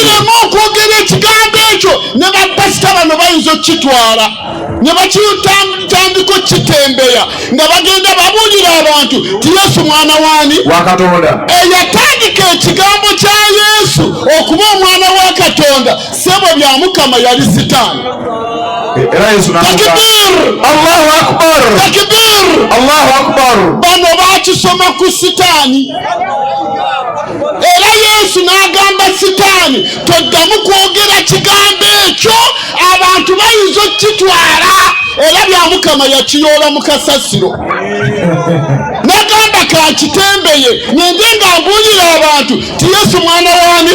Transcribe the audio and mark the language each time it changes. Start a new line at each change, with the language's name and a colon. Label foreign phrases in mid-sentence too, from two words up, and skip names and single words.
Ganda: gireme okwogera ekigambo ekyo. Ne bapasita bano bayinza okukitwala ne bakitandika okukitembeya nga bagenda babuulira abantu ti Yesu mwana waani? Wa Katonda. Eyatandika ekigambo kya Yesu okuba omwana wa Katonda sebo bya Mukama yali sitaani. Era Yesu
Arabic: takbir, الله أكبر, takbir, الله أكبر.
Ganda: Bano bakisoma ku sitaani. Era Yesu n'agamba sitaani toddamu kwogera kigambo ekyo, abantu bayinza okukitwala. Era bya Mukama yakiyoola mu kasasiro n'agamba kakitembeye ngende nga mbuulira abantu ti Yesu mwana waani?